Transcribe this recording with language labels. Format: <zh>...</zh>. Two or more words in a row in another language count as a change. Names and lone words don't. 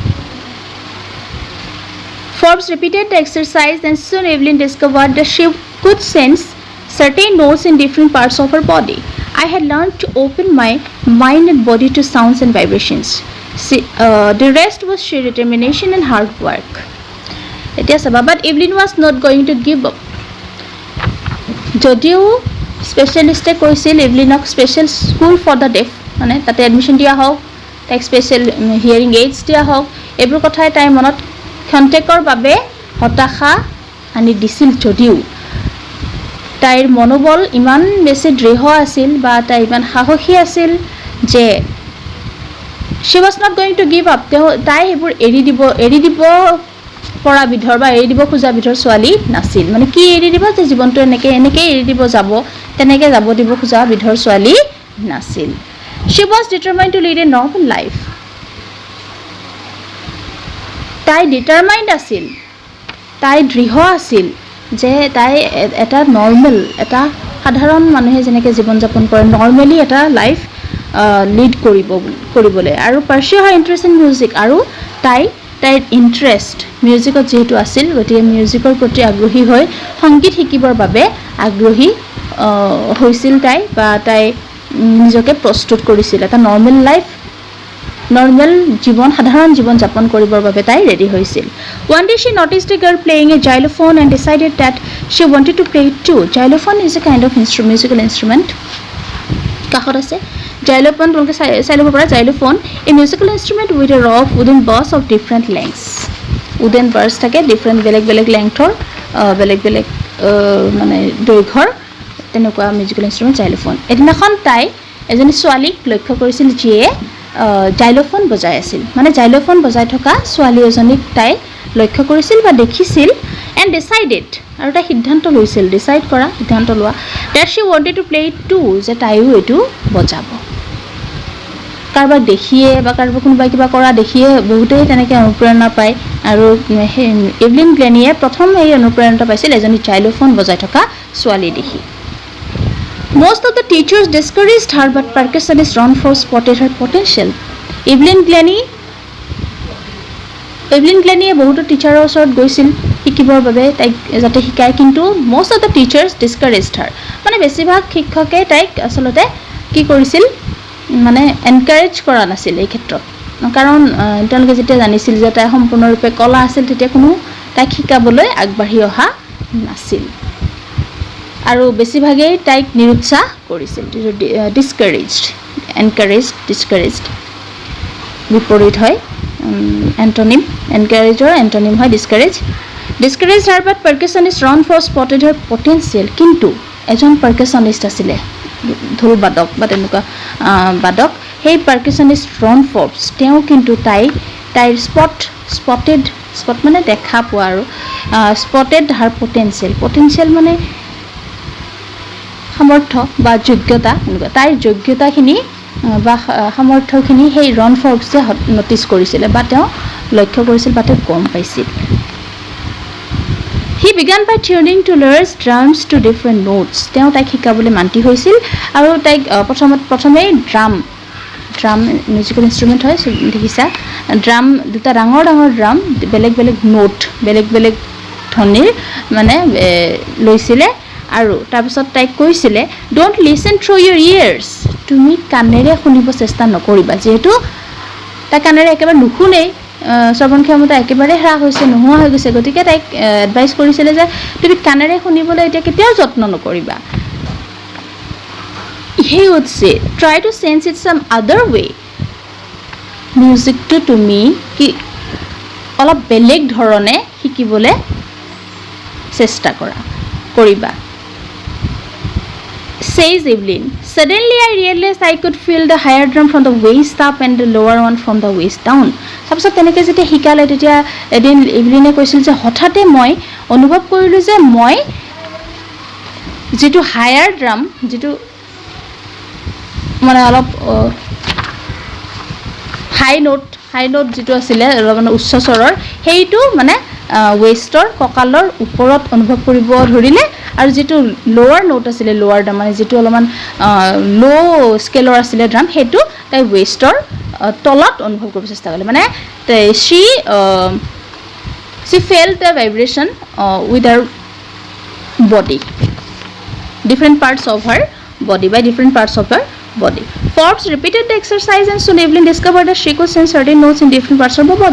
<en>Forbes repeated the exercise and soon Evelyn discovered that she could sense certain notes in different parts of her body. I had learned to open my mind and body to sounds and vibrations. The rest was sheer determination and hard work. But Evelyn was not going to give up.</en> <as>যদিও স্পেচিয়েলিষ্টে কৈছিল এভলিনক</as> <en>special school for the deaf</en> <as>মানে তাতে এডমিশ্যন দিয়া হওক তাইক</as> <en>special hearing aids</en> <as>দিয়া হওক এইবোৰ কথাই তাইৰ মনত ক্ষন্তেকৰ বাবে হতাশা আনি দিছিল যদিও তাইৰ মনোবল ইমান বেছি দৃঢ় আছিল বা তাই ইমান সাহসী আছিল যে</as> <en>she was not going to give up</en> <as>তাই সেইবোৰ এৰি দিব পৰা বিধৰ বা এৰি দিব খোজা বিধৰ ছোৱালী নাছিল মানে কি এৰি দিব যে জীৱনটো এনেকৈ এৰি দিব যাব তেনেকৈ যাব দিব খোজা বিধৰ ছোৱালী নাছিল</as> <en>she was determined to lead a normal life</en> <as>তাই ডিটাৰমাইণ্ড আছিল তাই দৃঢ় আছিল যে তাই এটা নৰ্মেল এটা সাধাৰণ মানুহে যেনেকৈ জীৱন যাপন কৰে নৰ্মেলি এটা</as> <en>life lead</en> <as>কৰিবলৈ আৰু</as> <en>pursue her interest in music</en> <as>আৰু তাইৰ ইণ্টাৰেষ্ট মিউজিকত যিহেতু আছিল গতিকে মিউজিকৰ প্ৰতি আগ্ৰহী হৈ সংগীত শিকিবৰ বাবে আগ্ৰহী হৈছিল তাই বা তাই নিজকে প্ৰস্তুত কৰিছিল এটা নৰ্মেল জীৱন সাধাৰণ জীৱন যাপন কৰিবৰ বাবে তাই ৰেডি হৈছিল</as> <en>One day she noticed a girl playing a xylophone and decided that she wanted to play it too. Xylophone is a kind of musical instrument.</en> <as>কাষত আছে</as> <en>xylophone</en> <as>তোমালোকে চাই ল'ব পৰা</as> <en>xylophone a musical instrument with a rough wooden bars of different lengths. wooden bars</en> <as>থাকে different বেলেগ lengthৰ বেলেগ মানে দৈৰ্ঘ্যৰ তেনেকুৱা</as> <en>musical instrument</en> <as>xylophone এদিনাখন তাই এজনী ছোৱালীক লক্ষ্য কৰিছিল যিয়ে xylophone বজাই আছিল মানে xylophone বজাই থকা ছোৱালী এজনীক তাই লক্ষ্য কৰিছিল বা দেখিছিল</as> <en>and decided</en> <as>আৰু তাই সিদ্ধান্ত লোৱা</as> <en>that she wanted to play it too</en> <as>যে তাইও এইটো বজাব কাৰোবাক দেখিয়ে বা কাৰোবাক কোনোবাই কিবা কৰা দেখিয়ে বহুতেই তেনেকৈ অনুপ্ৰেৰণা পায় আৰু এভলিন গ্লেনিয়ে প্ৰথম এই অনুপ্ৰেৰণা পাইছিল এজনী xylophone বজাই থকা ছোৱালী দেখি</as> <en>Most of the teachers discouraged her, but percussionist Ron Forbes spotted her potential.</en> <as>Evelyn Glennie বহুতো টিচাৰৰ ওচৰত গৈছিল শিকিবৰ বাবে তাইক যাতে শিকায় কিন্তু</as> <en>most of the teachers discouraged her.</en> <as>মানে বেছিভাগ শিক্ষকে তাইক আচলতে কি কৰিছিল মানে এনকাৰেজ কৰা নাছিল এই ক্ষেত্ৰত কাৰণ তেওঁলোকে যেতিয়া জানিছিল যে তাই সম্পূৰ্ণৰূপে কলা আছিল তেতিয়া কোনো তাইক শিকাবলৈ আগবাঢ়ি অহা নাছিল আৰু বেছিভাগেই তাইক নিৰুৎসাহ কৰিছিল ডিছকাৰেজড বিপৰীত হয় এণ্টনিম এনকাৰেজৰ এণ্টনিম হয় ডিছকাৰেজড</as> <en>her but percussionist Ron Forbes spotted her potential</en> <as>কিন্তু এজন পাৰ্কাছনিষ্ট আছিলে ঢোল বাদক বা তেনেকুৱা বাদক সেই পাৰ্কাছনিষ্ট Ron Forbes তেওঁ কিন্তু তাইৰ স্পট মানে দেখা পোৱা আৰু</as> <en>spotted her potential</en> <as>মানে সামৰ্থ্য বা যোগ্যতা তাইৰ যোগ্যতাখিনি বা সামৰ্থ্যখিনি সেই ৰন ফৰ্বছে নটিছ কৰিছিলে বা তেওঁ লক্ষ্য কৰিছিল বা তেওঁ গম পাইছিল</as> <en>He began by tuning to Laura's drums to different notes.</en> <as>তেওঁ তাইক শিকাবলৈ মান্তি হৈছিল আৰু তাইক প্ৰথমে</as> <en>drum musical instrument</en> <as>হয় দেখিছা ড্ৰাম দুটা ডাঙৰ ড্ৰাম বেলেগ নোট বেলেগ ধ্বনিৰ মানে লৈছিলে আৰু তাৰপিছত তাইক কৈছিলে</as> <en>don't listen through your ears</en> <as>তুমি কাণেৰে শুনিব চেষ্টা নকৰিবা যিহেতু তাই কাণেৰে একেবাৰে নুশুনেই শ্ৰৱণ ক্ষমতা একেবাৰে হ্ৰাস হৈছে নোহোৱা হৈ গৈছে গতিকে তাইক এডভাইচ কৰিছিলে যে তুমি কাণেৰে শুনিবলৈ এতিয়া কেতিয়াও যত্ন নকৰিবা</as> <en>He would say, try to sense it some other way. Music to</en> <as>তুমি কি অলপ বেলেগ ধৰণে শিকিবলৈ চেষ্টা কৰিবা Says Evelyn.</as> <en>Suddenly I realized I could feel the higher drum from the waist up and the lower one from the waist down.</en> <as>তাৰপিছত তেনেকৈ যেতিয়া শিকালে তেতিয়া এদিন ইভলিনে কৈছিল যে হঠাতে মই অনুভৱ কৰিলোঁ যে মই যিটো</as> <en>higher drum</en> <as>যিটো মানে অলপ</as> <en>high note</en> <as>যিটো আছিলে মানে উচ্চ স্বৰৰ সেইটো মানে ৱেষ্টৰ কঁকালৰ ওপৰত অনুভৱ কৰিব ধৰিলে আৰু যিটো</as> <en>lower note</en> <as>আছিলে</as> <en>lower drum</en> <as>মানে যিটো অলপমান ল' স্কেলৰ আছিলে ড্ৰাম সেইটো তাই ৱেষ্টৰ তলত অনুভৱ কৰিব চেষ্টা কৰিলে মানে</as> <en>she felt the vibration with her body different parts of her body by different parts of her body. Forbes repeated the exercise and soon Evelyn discovered that she could sense certain notes in different parts of the body.</en>